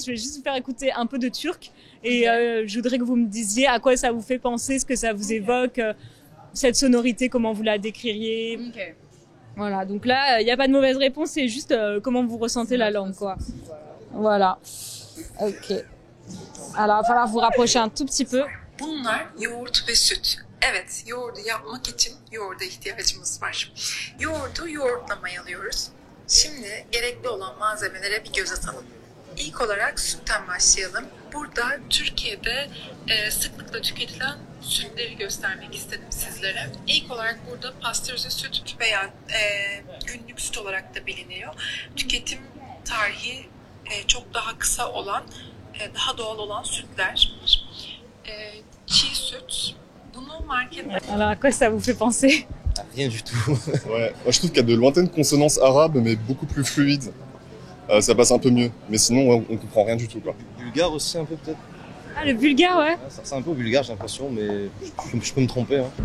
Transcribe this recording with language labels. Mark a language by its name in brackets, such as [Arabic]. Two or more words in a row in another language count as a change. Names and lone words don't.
[French] Je vais juste vous faire écouter un peu de turc et je voudrais que vous me disiez à quoi ça vous fait penser, ce que ça vous évoque, cette sonorité, comment vous la décririez. Okay. Voilà, donc là, il n'y a pas de mauvaise réponse, c'est juste comment vous ressentez la langue, quoi. Voilà. Ok. Alors, il va falloir vous rapprocher un tout petit peu. [Turkish] Bunlar yoğurt ve süt. Evet, yoğurdu yapmak için yoğurda ihtiyacımız var. Yoğurdu yoğurtlamaya alıyoruz. Şimdi gerekli olan malzemelere bir göz atalım. İlk olarak sütten başlayalım. Burada Türkiye'de sıklıkla tüketilen sütleri göstermek istedim sizlere. İlk olarak burada pastörize süt veya günlük süt olarak da biliniyor. Tüketim tarihi çok daha kısa olan, daha doğal olan sütler. Çiğ süt. Bunu markette... [French] Alors, à quoi ça vous fait penser? Rien du tout. Ouais. Moi, je trouve qu'il y a de lointaines consonances arabes, mais beaucoup plus fluides. Ça passe un peu mieux. Mais sinon, on comprend rien du tout, quoi. Bulgare aussi, un peu, peut-être. Ah, le bulgare, ouais. Ça ressemble un peu au bulgare, j'ai l'impression, mais je peux me tromper. Hein.